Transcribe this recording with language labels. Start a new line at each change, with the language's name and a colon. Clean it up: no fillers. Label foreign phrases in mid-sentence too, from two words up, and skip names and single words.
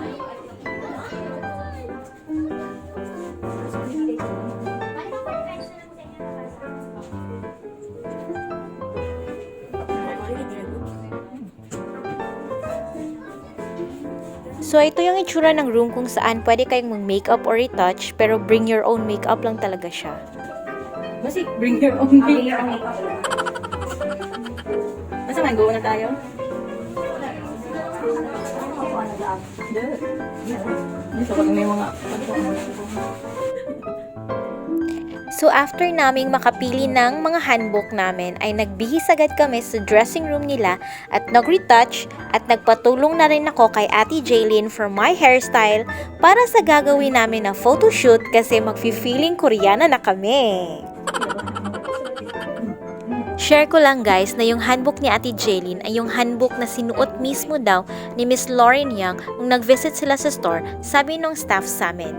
Filipino: So, ito yung itsura ng room kung saan pwede kayong mag-makeup or retouch, pero
English: bring your own makeup
Filipino: lang talaga siya.
English: Basi, bring your own makeup.
Filipino: Basta man, go na tayo. Dito pag may mga... So, after naming makapili ng mga handbook namin, ay nagbihis agad kami sa dressing room nila at nag-retouch at nagpatulong na rin ako kay Ate Jaylin
English: for my hairstyle
Filipino: para sa gagawin namin na photoshoot kasi mag-feeling Koreana na kami. Share ko lang guys na yung handbook ni Ate Jaylin ay yung handbook na sinuot mismo daw ni Miss Lauren Young nung nag-visit sila sa store, sabi nung staff sa amin.